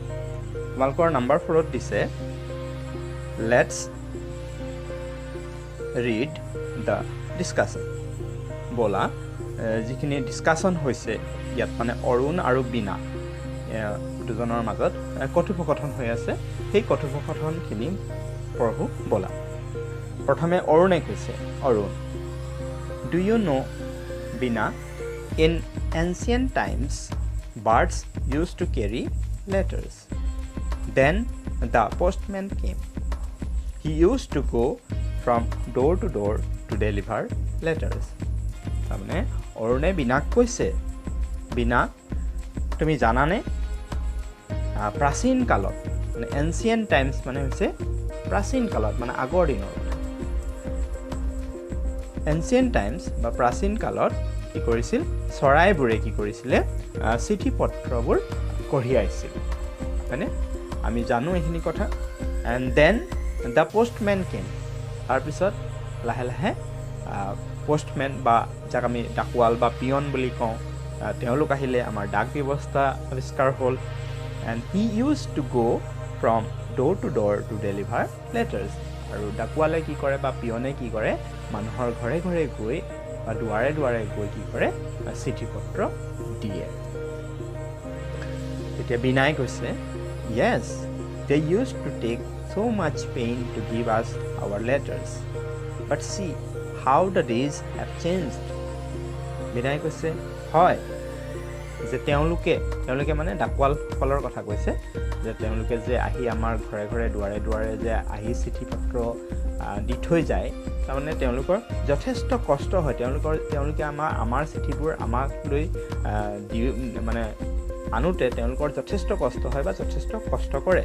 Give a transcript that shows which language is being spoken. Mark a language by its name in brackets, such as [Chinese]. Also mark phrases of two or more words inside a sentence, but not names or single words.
[Assamese] তোমালোকৰ নাম্বাৰ 4ত দিছে [English] let's read the discussion. [Assamese] বলা যিখিনি ডিসকাশন হৈছে ইয়াত মানে অৰুণ আৰু বীণা দুজনৰ মাজত কথোপকথন হৈ আছে, সেই কথোপকথনখিনি পঢ়ো বলা। প্ৰথমে অৰুণে কৈছে, অৰুণ, [English] do you know বীণা, in ancient times, birds used to carry letters. Then the postman came. He used to go from door to door to deliver letters. [Assamese] তাৰমানে অৰুণে বীণাক কৈছে, বীণা তুমি জানানে প্ৰাচীন কালত মানে [English] ancient times [Assamese] মানে হৈছে প্ৰাচীন কালত মানে আগৰ দিনৰ [English] ancient times [Assamese] বা প্ৰাচীন কালত কি কৰিছিল, চৰাইবোৰে কি কৰিছিলে, চিঠি পত্ৰবোৰ কঢ়িয়াইছিল। হয়নে? আমি জানো এইখিনি কথা। [English] and then the postman came. [Assamese] তাৰপিছত লাহে লাহে পোষ্টমেন বা যাক আমি ডাকোৱাল বা পিয়ন বুলি কওঁ, তেওঁলোক আহিলে, আমাৰ ডাক ব্যৱস্থা আৱিষ্কাৰ হ'ল। [English] and he use to go from door to door to deliver letters. [Assamese] আৰু ডাকোৱালে কি কৰে বা পিয়নে কি কৰে, মানুহৰ ঘৰে ঘৰে গৈ বা দুৱাৰে দুৱাৰে গৈ কি কৰে, চিঠি পত্ৰ দিয়ে। এতিয়া বীণাই কৈছে, [English] yes, they use to take so much pain to give us our letters, but see how the days have changed. [Assamese] বীণাই কৈছে, হয়, যে তেওঁলোকে মানে ডাকোৱালসকলৰ কথা কৈছে, যে তেওঁলোকে যে আহি আমাৰ ঘৰে ঘৰে দুৱাৰে দুৱাৰে যে আহি চিঠি পত্ৰ দি থৈ যায়, তাৰমানে তেওঁলোকৰ যথেষ্ট কষ্ট হয়। তেওঁলোকে আমাৰ চিঠিবোৰ আমাক লৈ মানে আনোতে তেওঁলোকৰ যথেষ্ট কষ্ট হয় বা যথেষ্ট কষ্ট কৰে।